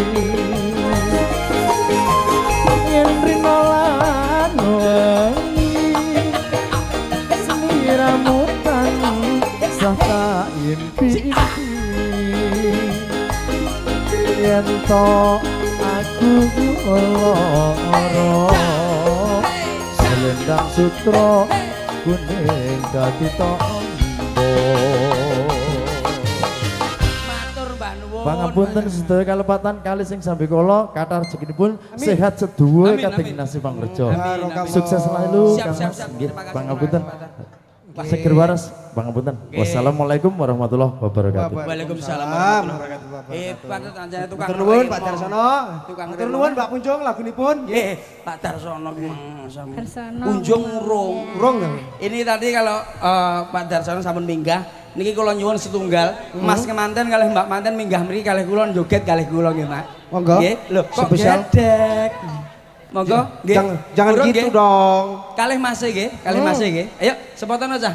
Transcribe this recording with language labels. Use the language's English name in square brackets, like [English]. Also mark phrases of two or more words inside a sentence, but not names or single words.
[Javanese] yen rino lan wengi sliramu tansah tak impi-impi yen to aku lara selendang sutra kuning dadi tombo matur Mbah Nuwun pangapunten sedaya kalepatan kali sing sambi kala kathah rezekinipun sehat seduwe kadang nasi pangreja sukses selalu [Indonesian] Siap, Kang siap, Mas siap. [Javanese] nggih [Indonesian] Terima kasih, [Javanese] pangapunten Pak Seger waras pangapunten [Arabic] والسلام عليكم ورحمة الله وبركاته وعليكم السلام ورحمة الله وبركاته. [Javanese] Patut anjane tukang. Matur nuwun Pak Darsono. Tukang Matur nuwun Mbak Punjung lagunipun. Nggih, Pak Darsono ki sama. Darsono. Kunjung urung. Urung ya. [Indonesian] Ini tadi kalau [Javanese] Pak Darsono sampun minggah, niki kula nyuwun setunggal, Mas kemanten kalih Mbak manten minggah mriki kalih kula joget kalih kula nggih, Mak. Monggo. Nggih, lho kok [Indonesian] Spesial. [Javanese] gedek. Monggo, nggih. [Indonesian] Jangan [Javanese] Urung, [Indonesian] gitu [Javanese] nggih. [Indonesian] dong. [Javanese] Kalih Mas nggih, kalih Mas nggih. [Indonesian] Ayo, sepotono aja.